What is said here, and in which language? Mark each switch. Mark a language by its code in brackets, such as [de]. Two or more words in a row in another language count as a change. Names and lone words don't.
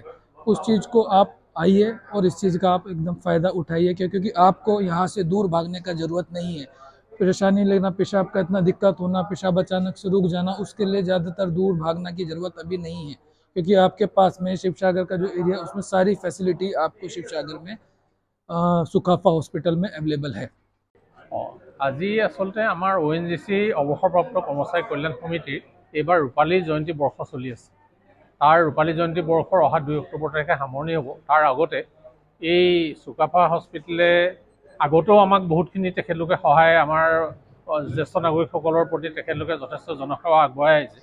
[hi] उस चीज़ को आप आइए और इस चीज़ का आप एकदम फ़ायदा उठाइए, क्योंकि आपको यहाँ से दूर भागने का ज़रूरत नहीं है। परेशानी लेना, पेशाब का इतना दिक्कत होना, पेशाब अचानक से रुक जाना, उसके लिए ज़्यादातर दूर भागना की ज़रूरत अभी नहीं है, क्योंकि आपके पास में शिव सागर का जो एरिया है उसमें सारी फैसिलिटी आपको शिव सागर में सुकाफा हॉस्पिटल में अवेलेबल है। [as] আজি আচলতে আমাৰ ONGC অৱসৰপ্ৰাপ্ত কৰ্মচাৰী কল্যাণ সমিতিৰ এইবাৰ ৰূপালী জয়ন্তী বৰ্ষ চলি আছে। তাৰ ৰূপালী জয়ন্তী বৰ্ষৰ অহা 2 অক্টোবৰ তাৰিখে সামৰণি হ'ব। তাৰ আগতে এই সুকাফা হস্পিটেলে আগতেও আমাক বহুতখিনি তেখেতলোকে সহায়, আমাৰ জ্যেষ্ঠ নাগৰিকসকলৰ প্ৰতি তেখেতলোকে যথেষ্ট জনসেৱা আগবঢ়াই আহিছে।